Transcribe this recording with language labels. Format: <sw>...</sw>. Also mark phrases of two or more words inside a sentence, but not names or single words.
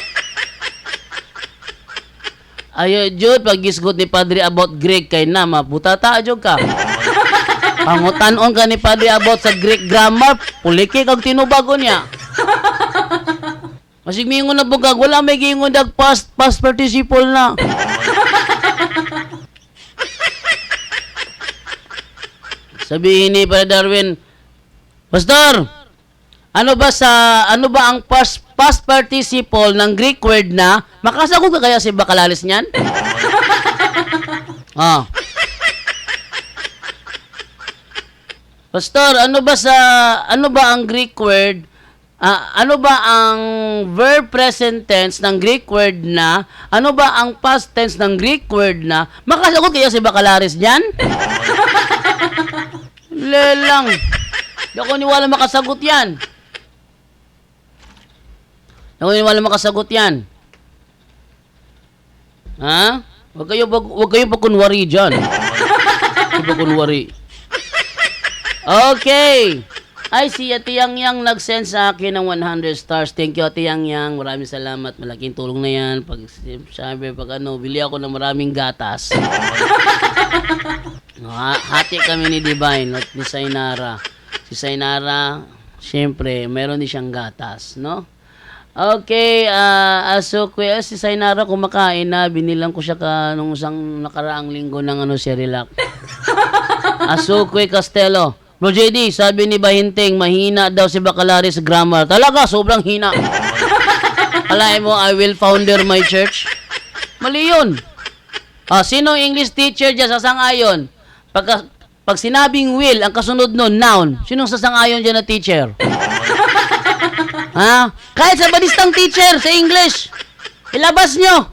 <ceb>Ayo jud pag gisgot ni Padre about Greek kay na maputata jud ka. Pangutan-on ka ni Padre about sa</ceb> <en>Greek grammar,</en> <ceb>puliki kag tinubago niya. Masig mingon na bugag, wala may gingon dag</ceb> <en>past participle</en> <ceb>na.</ceb> <tl>Sabihin ni Padre Darwin, Pastor, ano ba ang</tl> <en>past participle</en> <tl>ng</tl> <en>Greek word</en> <tl>na? Makasagot ka kaya si Bacalares niyan? Pastor, ano ba ang</tl> <en>Greek word?</en> <tl>Ano ba ang</tl> <en>verb present tense</en> <tl>ng</tl> <en>Greek word</en> <tl>na? Ano ba ang</tl> <en>past tense</en> <tl>ng</tl> <en>Greek word</en> <tl>na? Makasagot kaya si Bacalares niyan? Lelang. Di ako niwala makasagot yan. Wala makasagot yan. Ha? Huwag kayo pagkunwari dyan. Huwag pagkunwari. Okay. Ay, si Ate Yang nag-send sa akin ng 100 stars.</tl> <en>Thank you,</en> <tl>Ate Yang. Maraming salamat. Malaking tulong na yan. Bili ako ng maraming gatas. Hati kami ni Divine at ni Sainara. Si Sainara, syempre, meron din siyang gatas, no? Okay, si Sainara kumakain na, binilang ko siya nung isang nakaraang linggo ng Cerelac. Asukwe Castelo. Bro JD, sabi ni Bahinting, mahina daw si Bacalares grammar. Talaga, sobrang hina. Alain mo,</tl> <en>I will founder my church.</en> <tl>Mali yun. Sino</tl> <en>English teacher</en> <tl>dyan sasang-ayon? Pag sinabing will, ang kasunod nun, noun. Sinong sasang-ayon dyan na teacher? Ha? Kahit sa badistang teacher sa English, ilabas nyo.</tl>